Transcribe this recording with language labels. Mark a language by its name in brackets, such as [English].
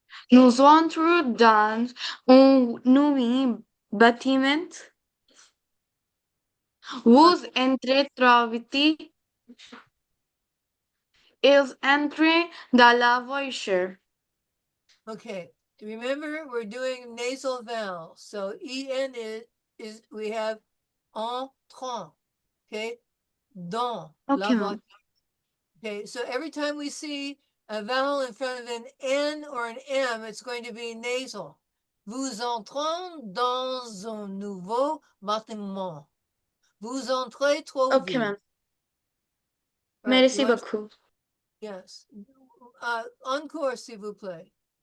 [French] Nous entrons dans un nouveau bâtiment. Vous entrez trop vite. Ils entrent dans la voiture. [English] Okay, remember we're doing nasal vowels. So en is we have entrant. [French] Okay, dans la [English] Okay, [French] voiture. [English] ma'am. Okay, so every time we see a vowel in front of an N or an M, it's going to be nasal. [French] Vous entrez dans un nouveau bâtiment. Vous entrez trop [English] Okay, [French] vite. [English] ma'am. All right, [French] Merci beaucoup. yes. Encore, s'il vous plaît.